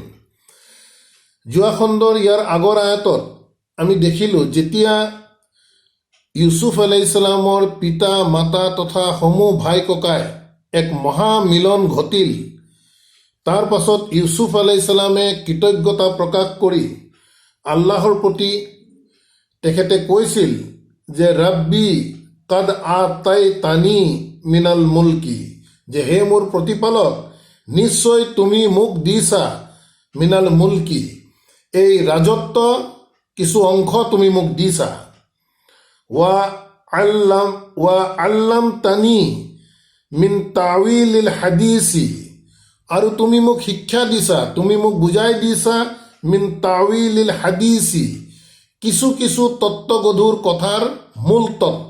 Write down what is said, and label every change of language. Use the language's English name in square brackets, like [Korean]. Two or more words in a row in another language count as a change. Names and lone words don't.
[Assamese] যোৱা খণ্ডৰ ইয়াৰ আগৰ আয়াতত আমি দেখিলোঁ যেতিয়া ইউছুফ [Arabic] عليه السلام [Assamese] পিতা মাতা তথা সমূহ ভাই ককাই এক মহামিলন ঘটিল। তাৰ পাছত ইউছুফ [Arabic] عليه السلام [Assamese] কৃতজ্ঞতা প্ৰকাশ কৰি আল্লাহৰ প্ৰতি তেখেতে কৈছিল যে [Arabic] رب قد آتيتني من الملك, [Assamese] যে হে মোৰ প্ৰতিপালক, নিশ্চয় তুমি মোক দিছা [Arabic] من الملك, [Assamese] এই ৰাজত্ব কিছু অংশ তুমি মোক দিছা। [Arabic] وعلمتني من تأويل الأحاديث, [Assamese] আৰু তুমি মোক শিক্ষা দিছা, তুমি মোক বুজাই দিছা [Arabic] من تأويل الأحاديث, [Assamese] কিছু কিছু তত্ত্বগধুৰ কথাৰ মূল তত্ত্ব।